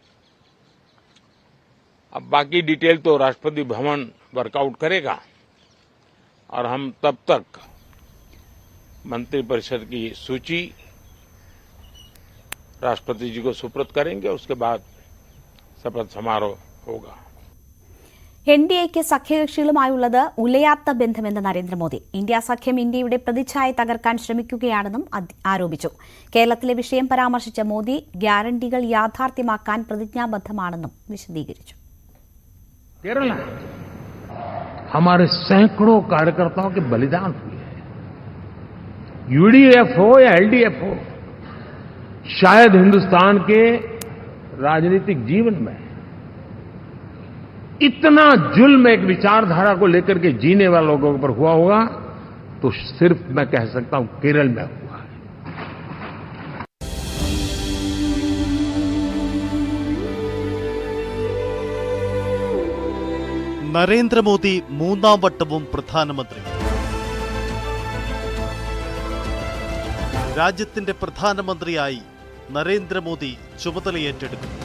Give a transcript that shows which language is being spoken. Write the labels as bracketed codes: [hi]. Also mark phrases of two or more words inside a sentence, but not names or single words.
[hi] अब बाकी डिटेल तो राष्ट्रपति भवन वर्कआउट करेगा और हम तब तक मंत्रिपरिषद की सूची राष्ट्रपति जी को सुपुर्द करेंगे। उसके बाद शपथ समारोह होगा। [ml] NDAക്ക് സഖ്യകക്ഷികളുമായുള്ളത് ഉലയാത്ത ബന്ധമെന്ന് നരേന്ദ്രമോദി. ഇന്ത്യ സഖ്യം ഇന്ത്യയുടെ പ്രതിച്ഛായ തകർക്കാൻ ശ്രമിക്കുകയാണെന്നും ആരോപിച്ചു. കേരളത്തിലെ വിഷയം പരാമർശിച്ച മോദി ഗ്യാരണ്ടികൾ യാഥാർത്ഥ്യമാക്കാൻ പ്രതിജ്ഞാബദ്ധമാണെന്നും വിശദീകരിച്ചു. [hi] केरल हमारे सैकड़ों कार्यकर्ताओं के बलिदान हुए हैं। यूडीएफ हो या एलडीएफ हो, शायद हिंदुस्तान के राजनीतिक जीवन में इतना जुल्म एक विचारधारा को लेकर के जीने वाले लोगों पर हुआ होगा तो सिर्फ मैं कह सकता हूं केरल में हुआ है। [ml] നരേന്ദ്രമോദി 3ാം വട്ടവും പ്രധാനമന്ത്രി. രാജ്യത്തിന്റെ പ്രധാനമന്ത്രിയായി നരേന്ദ്രമോദി ചുമതലയേറ്റെടുക്കും.